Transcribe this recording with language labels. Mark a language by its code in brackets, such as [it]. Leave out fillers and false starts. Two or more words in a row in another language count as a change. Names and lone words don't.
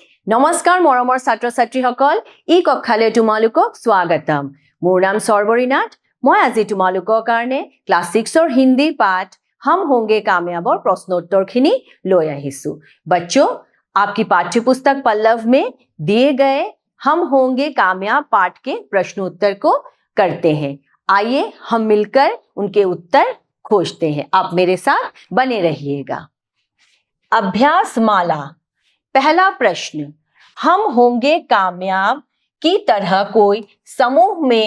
[as] নমস্কাৰ মৰমৰ ছাত্ৰ ছাত্ৰীসকল ই কক্ষালৈ তোমালোকক স্বাগতম মোৰ নাম সৰ্বৰী নাথ মই আজি তোমালোকৰ কাৰণে ক্লাস 6 হিন্দী পাঠ [hi] हम होंगे कामयाब और प्रश्नोत्तरखिनी [as] লৈ আহিছো [hi] बच्चों आपकी पाठ्य पुस्तक पल्लव में दिए गए हम होंगे कामयाब पाठ के प्रश्नोत्तर को करते हैं आइए हम मिलकर उनके उत्तर खोजते हैं आप मेरे साथ बने रहिएगा अभ्यास माला पहला प्रश्न हम होंगे कामयाब की तरह कोई समूह में